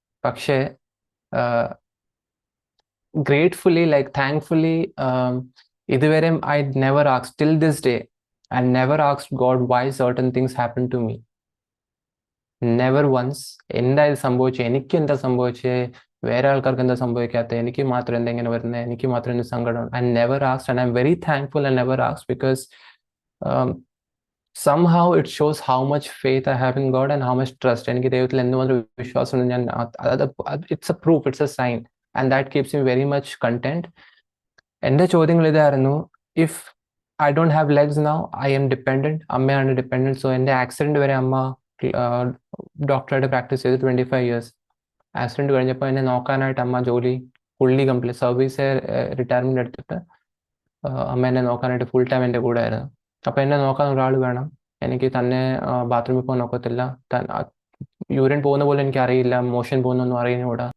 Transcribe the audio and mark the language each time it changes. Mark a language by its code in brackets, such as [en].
[en] പക്ഷേ gratefully, like thankfully, ഇതുവരെ I never asked till this day, I never asked God why certain things happened to me. Never once. [ml] എന്താ ഇത് സംഭവിച്ചത്, എനിക്ക് എന്താ സംഭവിച്ചത്, വേറെ ആൾക്കാർക്ക് എന്താ സംഭവിക്കാത്തത്, എനിക്ക് മാത്രം എന്താ ഇങ്ങനെ വരുന്നത്, എനിക്ക് മാത്രം എന്ത് സങ്കടം. [en] I never asked, and I'm very thankful I never asked, because somehow it shows how much faith I have in God and how much trust. [ml] എനിക്ക് ദൈവത്തിൽ എന്തുമാത്രം വിശ്വാസമുണ്ട് ഞാൻ. [en] It's a proof, it's a sign, and that keeps me very much content. [ml] എൻ്റെ ചോദ്യങ്ങൾ ഇതായിരുന്നു. [en] If I don't have legs now, I am dependent. [ml] അമ്മയാണ് dependent. So എൻ്റെ ആക്സിഡൻറ്റ് വരെ അമ്മ ഡോക്ടറായിട്ട് പ്രാക്ടീസ് ചെയ്ത് 25 years. ആക്സിഡൻറ്റ് കഴിഞ്ഞപ്പോൾ എന്നെ നോക്കാനായിട്ട് അമ്മ ജോലി ഫുള്ളി കംപ്ലീറ്റ് സർവീസ് റിട്ടയർമെൻറ്റ് എടുത്തിട്ട് അമ്മ എന്നെ നോക്കാനായിട്ട് ഫുൾ ടൈം എൻ്റെ കൂടെ ആയിരുന്നു. അപ്പോൾ എന്നെ നോക്കാൻ ഒരാൾ വേണം. എനിക്ക് തന്നെ ബാത്റൂമിൽ പോകാൻ ഒക്കത്തില്ല, യൂറിൻ പോകുന്ന പോലെ എനിക്ക് അറിയില്ല, മോഷൻ പോകുന്നൊന്നും അറിയുന്നൂടാ.